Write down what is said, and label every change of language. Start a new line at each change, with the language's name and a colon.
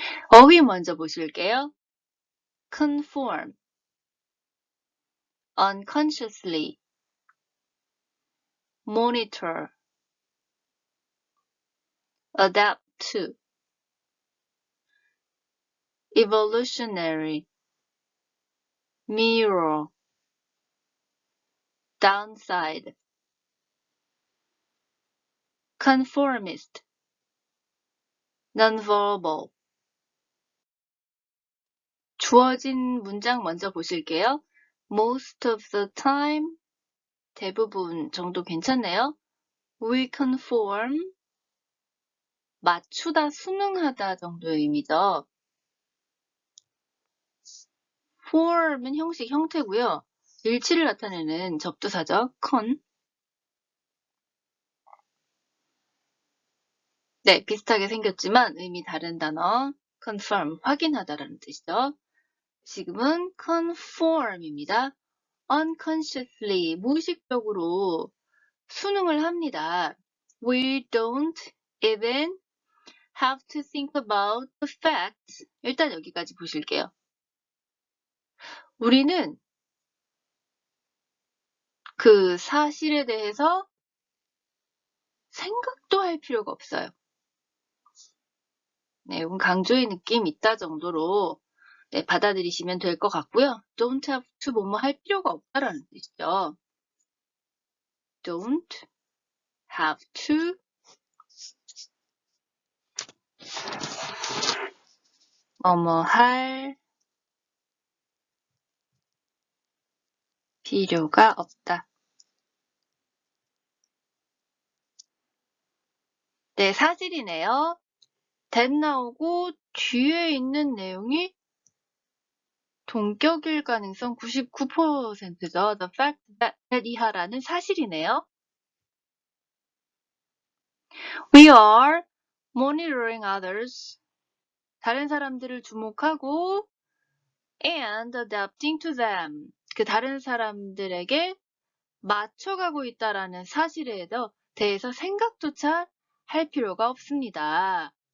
Korean: 어휘 먼저 보실게요.
English: conform, unconsciously, monitor, adapt to, evolutionary, mirror, downside, conformist, nonverbal.
Korean: 주어진 문장 먼저 보실게요.
English: Most of the time,
Korean: 대부분 정도 괜찮네요.
English: We conform,
Korean: 맞추다, 순응하다 정도의 의미죠. form은 형식, 형태고요. 일치를 나타내는 접두사죠.
English: con.
Korean: 네, 비슷하게 생겼지만 의미 다른 단어 confirm, 확인하다라는 뜻이죠. 지금은 conform입니다. unconsciously, 무의식적으로 순응을 합니다.
English: We don't even have to think about the facts.
Korean: 일단 여기까지 보실게요. 우리는 그 사실에 대해서 생각도 할 필요가 없어요. 네, 이건 강조의 느낌 있다 정도로 받아들이시면 될 것 같고요. don't have to 뭐뭐 할 필요가 없다라는 뜻이죠. don't have to 뭐뭐 할 필요가 없다. 네, 사실이네요. that 나오고 뒤에 있는 내용이 동격일 가능성 99%죠.
English: The fact that
Korean: 이하라는 사실이네요.
English: We are monitoring others.
Korean: 다른 사람들을 주목하고
English: and adapting to them.
Korean: 그 다른 사람들에게 맞춰가고 있다라는 사실에 대해서 생각조차 할 필요가 없습니다.